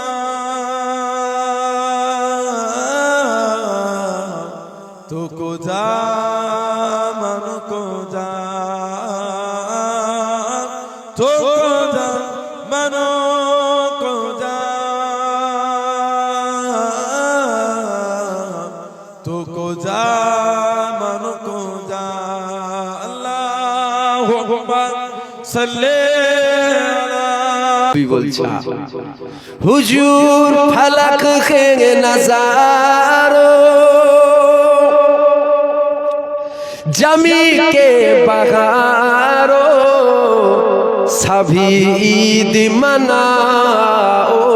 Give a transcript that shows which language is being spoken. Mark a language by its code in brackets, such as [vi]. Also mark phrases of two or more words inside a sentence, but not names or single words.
[fa] تو کو جا من کو جا تو کو جا منو کو جا تو کو جا من کو جا [ar] اللہم صلی [ur] حضور فلک کے نظارو زمیں کے بہارو سبھی عید مناؤ